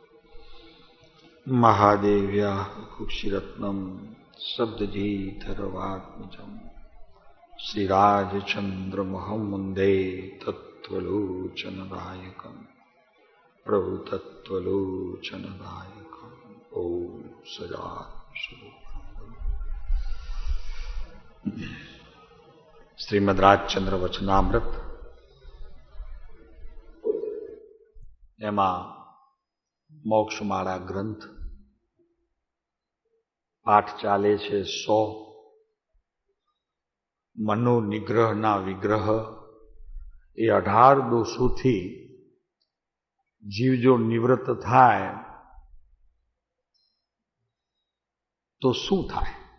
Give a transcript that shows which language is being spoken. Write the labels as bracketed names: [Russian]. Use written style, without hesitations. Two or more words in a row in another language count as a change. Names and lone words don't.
[Sanskrit] महादेव्या कुक्षिरत्नम शब्दजीधरवात्मजम् श्रीराजचन्द्रमहं वन्दे तत्त्वलोचनदायकं प्रभु तत्त्वलोचनदायकं ओम सदाशिव। [Gujarati] श्रीमद् રાજચંદ્ર વચનામૃત એમાં મોક્ષમાળા ગ્રંથ પાઠ ચાલે છે 100. મનોનિગ્રહના વિગ્રહ એ 18 દોષોથી જીવ જો નિવૃત્ત થાય તો શું થાય?